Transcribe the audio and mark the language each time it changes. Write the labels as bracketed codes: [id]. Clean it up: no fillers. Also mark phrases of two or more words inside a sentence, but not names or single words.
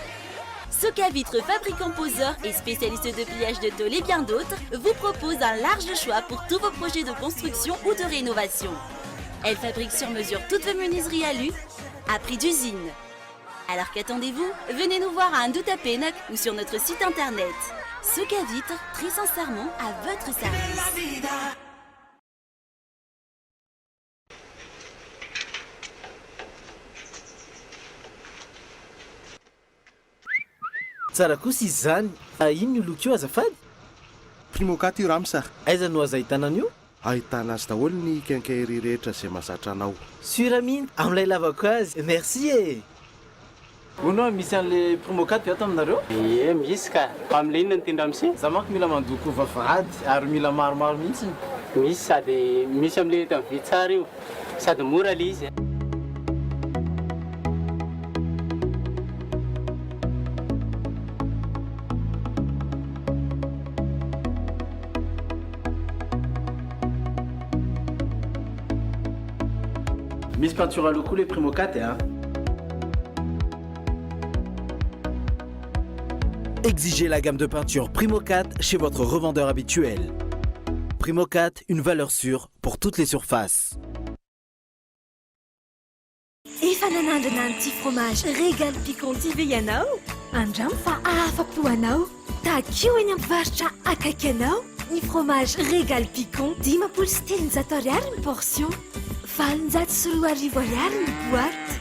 [fr] Soca Vitres, fabricant poseur et spécialiste de pliage de tôles et bien d'autres, vous propose un large choix pour tous vos projets de construction ou de rénovation. Elle fabrique sur mesure toutes vos menuiseries alu à prix d'usine. Alors qu'attendez-vous? Venez nous voir à Andouta Pénac ou sur notre site internet. Soca Vitres, très sincèrement à votre service. [mg] Tsara kosa izy zany. Ino io loko io azafady? Primokat io ramsa. Aiza no aza ahitana an'io? Ahitana azy daholo ny quincaillerie rehetra izay mahazatra anao. Sura mihitsy amin'ilay lavako azy. Merci e. Ono misy an'le primokat ato aminareo? Ie, misy ka. Amin'ilay inona ny tendra misy? Za manko mila mandoko vavahady ary mila maromaro mihitsy. Misy sady misy amin'ilay eto amin'ny vitsara io. Sady mora le izy. [fr] Miss peinture à locaux les Primo 4 hein. Exigez la gamme de peinture Primo 4 chez votre revendeur habituel. Primo 4, une valeur sûre pour toutes les surfaces. [mg] Efa nanandrana an'ity fromage Régal Picon TV ianao? Andramo fa afa-po anao. Takio eny amin'ny varotra akaiky anao. Ny fromage Régal Picon 5,7 ariary ny portion. 24 ariary ny boîte.